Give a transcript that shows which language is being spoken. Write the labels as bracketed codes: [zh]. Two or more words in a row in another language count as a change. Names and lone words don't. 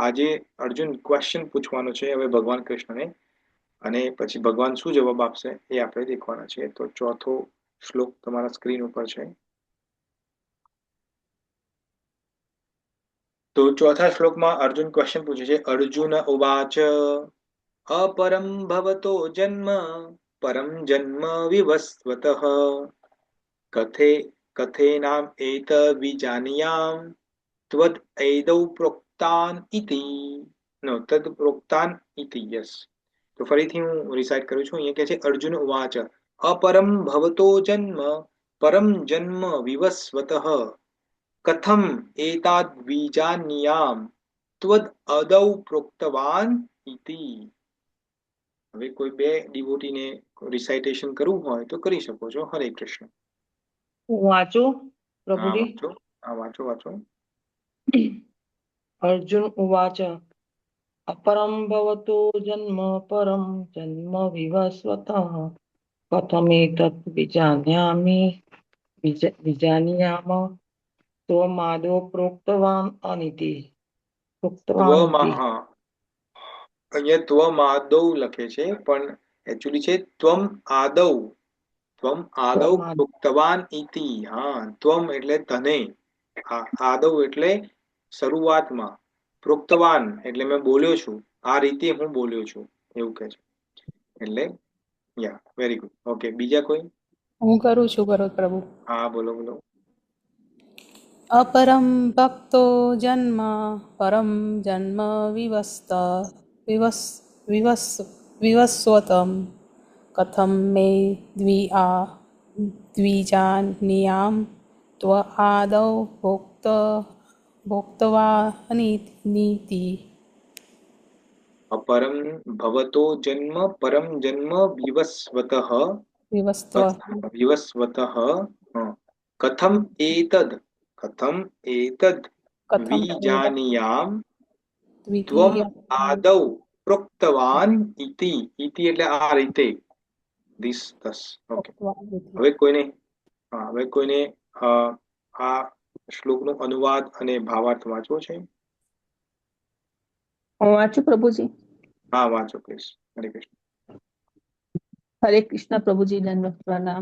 [gu] આજે અર્જુન ક્વેશ્ચન પૂછવાનો છે હવે ભગવાન કૃષ્ણને, અને પછી ભગવાન શું જવાબ આપશે એ આપણે દેખવાના છે. તો ચોથો શ્લોક તમારા સ્ક્રીન ઉપર છે. તો ચોથા શ્લોકમાં અર્જુન ક્વેશ્ચન પૂછે છે. [sa] અર્જુન ઉવાચ अपरं भवतो जन्म परं जन्म विवस्वतः कथे कथेनाम एतद्विजानीयां त्वद् एदौ प्रोक्तान इति. नो, तद प्रोक्तान इति. यस. [gu] તો ફરીથી હું રિસાઇટ કરું છું. [sa] અહીંયા કહે છે અર્જુન ઉવાચ અપરમ ભવતો જન્મ પરમ જન્મ વિવસ્વતઃ કથમ એતાદ્વિજાનીયામ ત્વદ અદૌ પ્રોક્તવાન ઇતિ. [gu] હવે કોઈ બે ડિવોટીને રિસાઇટેશન કરવું હોય તો કરી શકો છો. હરે કૃષ્ણ. વાંચું હા પ્રભુજી? વાંચો. હા વાંચો વાંચો. [sa] અર્જુન ઉવાચ अपरं भवतो जन्म परं जन्म विवस्वतः कथमेतत् विजानीयाम त्वमादौ प्रोक्तवान् अनिति. [gu] હા, અહીંયા ત્વમાદૌ લખે છે પણ એકચ્યુઅલી છે ત્વમ આદૌ. [sa] ત્વમ આદૌ પ્રોક્તવાન ઇતિ. [gu] હા, ત્વમ એટલે તને, આદૌ એટલે શરૂઆતમાં, પ્રોક્તવાન એટલે મેં બોલ્યો છું, આ રીતે હું બોલ્યો છું, એવું કહે છે. એટલે [en] ya very good. okay, [gu] બીજા કોઈ? હું કરું છું પ્રભુ. હા બોલો બોલો. [sa] अपरं भक्तो जन्म परं जन्म विवस् विवस् विवस्वतं कथं मे द्विजानीयां त्व आदौ भोक्तवानिति. अपरं भवतो जन्म परं जन्म विवस्वतः विवस्वतः कथम एतद् विजानीयां त्वम आदौ प्रोक्तवान इति. [gu] इति એટલે આ રીતે, [en] this thus. [gu] ઓકે, હવે કોઈને આ શ્લોકનો અનુવાદ અને ભાવાર્થ વાંચવો છે? વાંચું પ્રભુજી? હા વાંચો પ્લીઝ. હરે કૃષ્ણ. હરે કૃષ્ણ પ્રભુજી, દંડવત પ્રણામ.